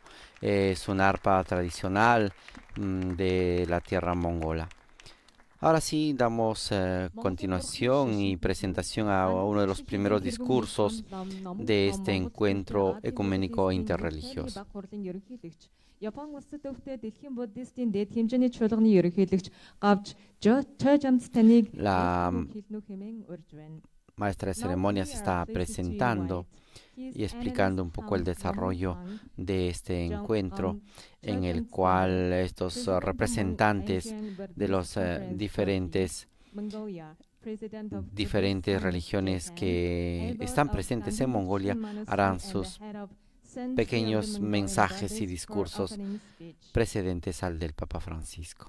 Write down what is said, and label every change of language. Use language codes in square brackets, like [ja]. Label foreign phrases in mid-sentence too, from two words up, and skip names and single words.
[es] Es una arpa tradicional de la tierra mongola. Ahora sí, damos continuación y presentación a uno de los primeros discursos de este encuentro ecuménico interreligioso. [mn] Япон улсад төвхтэй дэлхийн буддистийн дэд хэмжээний чуулганы ерөнхийлөгч гавж Chojans таныг [es] La [mn] хэлнүү хэмээн урьж байна. [es] maestra de ceremonias está presentando y explicando un poco el desarrollo de este encuentro en el cual estos representantes de los diferentes religiones que están presentes en Mongolia harán sus pequeños mensajes y discursos precedentes al del Papa Francisco.